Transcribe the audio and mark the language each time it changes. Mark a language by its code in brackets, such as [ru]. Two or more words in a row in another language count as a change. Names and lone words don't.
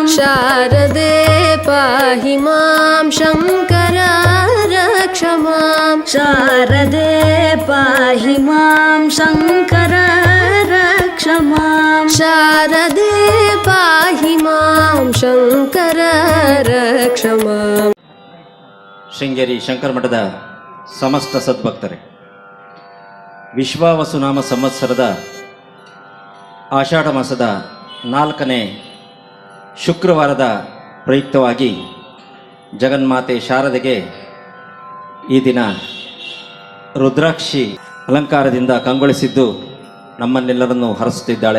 [sa] ಶಾರದೆ ಪಾಹಿ ಮಾಂ ಶಂಕರ ರಕ್ಷ ಮಾಂ. ಶಾರದೆ ಪಾಹಿ ಮಾಂ ಶಂಕರ ರಕ್ಷ ಮಾಂ. ಶಾರದೆ ಪಾಹಿ ಮಾಂ ಶಂಕರ ರಕ್ಷ ಮಾಂ. [kn] ಶೃಂಗೇರಿ ಶಂಕರ ಮಠದ ಸಮಸ್ತ ಸದ್ಭಕ್ತರೇ, ವಿಶ್ವಾವಸುನಾಮ ಸಂವತ್ಸರದ ಆಷಾಢ ಮಾಸದ 4ನೇ ಶುಕ್ರವಾರದ ಪ್ರಯುಕ್ತವಾಗಿ ಜಗನ್ಮಾತೆ ಶಾರದೆಗೆ ಈ ದಿನ ರುದ್ರಾಕ್ಷಿ ಅಲಂಕಾರದಿಂದ ಕಂಗೊಳಿಸಿದ್ದು ನಮ್ಮನ್ನೆಲ್ಲರನ್ನು ಹರಸುತ್ತಿದ್ದಾಳೆ.